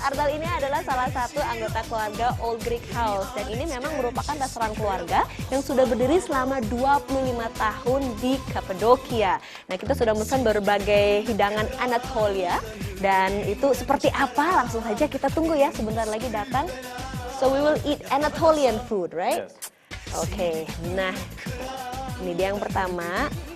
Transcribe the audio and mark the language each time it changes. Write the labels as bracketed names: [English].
[Indonesian] Ardal ini adalah salah satu anggota keluarga Old Greek House dan ini memang merupakan restoran keluarga yang sudah berdiri selama 25 tahun di Cappadocia. Nah, kita sudah pesan berbagai hidangan Anatolia dan itu seperti apa? Langsung saja kita tunggu ya, sebentar lagi datang. [English] So we will eat Anatolian food, right? [Indonesian] Oke, nah ini dia yang pertama.